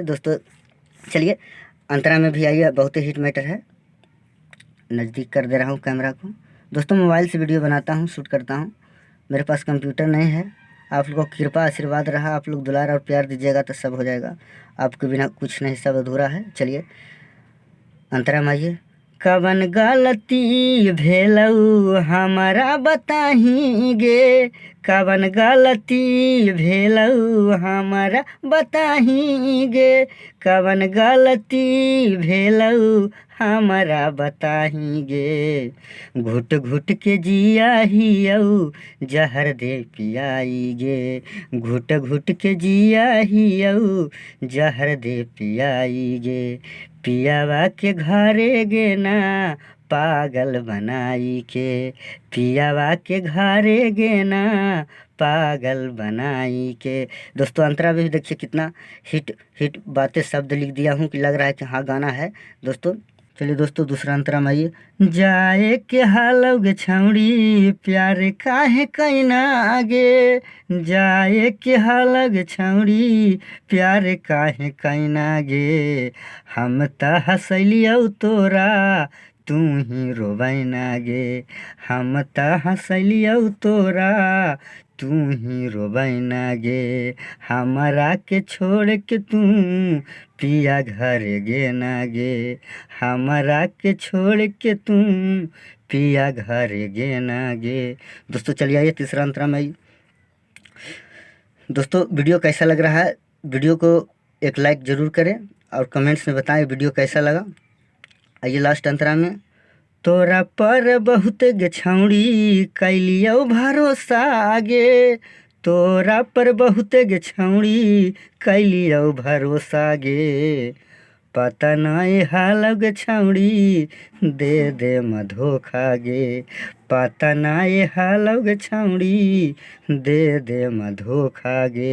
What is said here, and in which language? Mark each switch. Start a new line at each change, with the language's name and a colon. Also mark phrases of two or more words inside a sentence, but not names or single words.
Hindi: दोस्तों, चलिए अंतरा में भी आइए, बहुत ही हिट मैटर है। नज़दीक कर दे रहा हूँ कैमरा को। दोस्तों, मोबाइल से वीडियो बनाता हूँ, शूट करता हूँ, मेरे पास कंप्यूटर नहीं है। आप लोगों को कृपा आशीर्वाद रहा, आप लोग दुलार और प्यार दीजिएगा तो सब हो जाएगा। आपके बिना कुछ नहीं, सब अधूरा है। चलिए अंतरा में आइए।
Angika: कवन गलती भेलऊ हमारा बताही गे, कवन गलती भेलऊ हमारा बताही गे, कवन गलती भेलऊ हमारा बताही गे, घुट घुट के जिया हियऊ जहर दे पियाई गे, घुट घुट के जिया हियऊ जहर दे पियाई गे, पियावा के घरे गे ना पागल बनाई के, पियावा के घरे गे ना पागल बनाई के।
Hindi: दोस्तों, अंतरा भी देखिए कितना हिट हिट बातें शब्द लिख दिया हूँ कि लग रहा है कि हाँ गाना है दोस्तों। चलिए दोस्तों, दूसरा अंतरा में आइए।
Angika: जाए के हालौगे छौड़ी प्यार काहे कैना आगे, जाए के हालौगे छौड़ी प्यार काहे कैना गे, हम त हंसलियौ तोरा तू ही रोबैना गे, हम त हंसलियौ तोरा तू ही रोबैना गे, हमरा के छोड़ के तू पिया घर गे ना गे, हमरा के छोड़ के तू पिया घर गे ना गे।
Hindi: दोस्तों, चलिए आइए तीसरा अंतरा में आइए। दोस्तों, वीडियो कैसा लग रहा है? वीडियो को एक लाइक ज़रूर करें और कमेंट्स में बताएं वीडियो कैसा लगा। आइए लास्ट अंतरा में।
Angika: तोरा पर बहुत गे छौड़ी कैलियो भरोसा गे, तोरा पर बहुत गे छौड़ी कैलियो भरोसा गे, पता नहीं हाल गे छौड़ी दे दे धोखा गे, पता ना ये हालग छौड़ी दे दे धोखा गे।